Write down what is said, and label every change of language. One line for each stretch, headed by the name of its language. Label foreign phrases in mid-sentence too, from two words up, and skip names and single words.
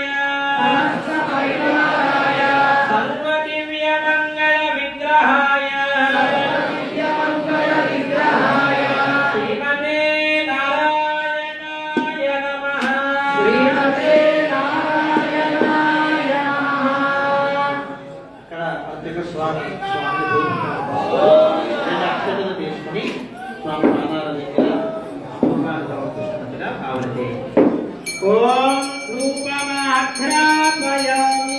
Sanskrit: समस्त परिवाराय सर्वदिव्य मंगल विग्रहाय सर्वदिव्यमङ्गल विग्रहाय श्रीमते नारायणाय नमः। శ్రీమతే నారాయణాయ నమః.
Telugu: ఇక్కడ ప్రత్యేక స్వామి అక్షతలు తీసుకుని స్వామి పాదాల దగ్గర అమ్మవారు సమర్పిస్తున్నట్టుగా ఆవిడకి
Sanskrit: ఓం రూపమాఘ్రాపయామి.